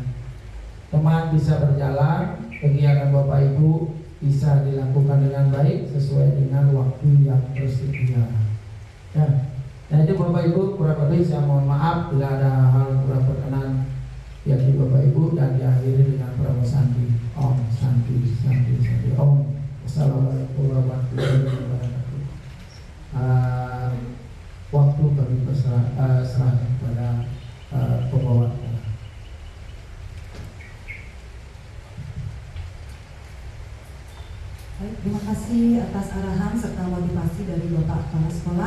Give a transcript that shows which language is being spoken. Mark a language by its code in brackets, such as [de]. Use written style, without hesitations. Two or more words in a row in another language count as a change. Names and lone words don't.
[id] Teman bisa berjalan, kegiatan Bapak Ibu bisa dilakukan dengan baik sesuai dengan waktu yang tersedia. Nah itu Bapak Ibu, kurang lebih saya mohon maaf bila ada hal kurang berkenan di hati Bapak Ibu, dan diakhiri dengan pramu santi. [ban] Om santi santi santi Om. [ar] السلام عليكم ورحمة الله وبركاته. [id] Waktu kami serahkan kepada pembawa. Baik, terima kasih atas arahan serta motivasi dari Bapak Kepala Sekolah.